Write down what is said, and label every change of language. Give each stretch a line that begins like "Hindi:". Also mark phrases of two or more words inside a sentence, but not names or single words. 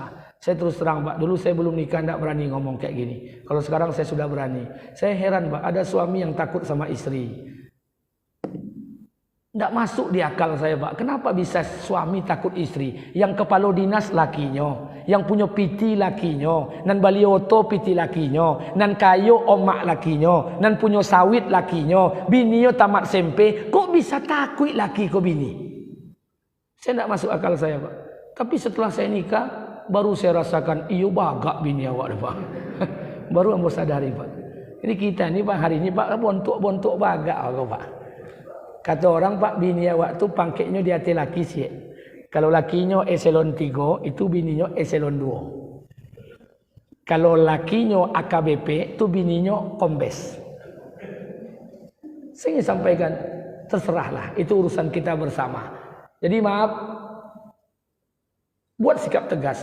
Indonesian: Saya terus terang Pak, dulu saya belum nikah tidak berani ngomong kayak gini. Kalau sekarang saya sudah berani. Saya heran Pak, ada suami yang takut sama istri. Tidak masuk di akal saya Pak, kenapa bisa suami takut istri? Yang kepala dinas lakinya, yang punya piti lakinya,
Minangkabau: nan balioto piti lakinya, nan kayo omak lakinya,
Indonesian: nan punya sawit lakinya, bininya tamat SMP, kok bisa takut laki kok bini? Saya tidak masuk akal saya Pak. Tapi setelah saya nikah, baru saya rasakan,
Minangkabau: iyo bagak bini awak Pak. Baru ambo sadari Pak.
Indonesian: Ini kita ini Pak, hari ini Pak, bontok bagak Pak. Kata orang Pak, bini awak tu pangketnya di hati laki sih. Kalau lakinya eselon 3, itu bininya eselon 2. Kalau lakinya AKBP, itu bininya kombes. Saya ingin sampaikan, terserahlah, itu urusan kita bersama. Jadi maaf, buat sikap tegas.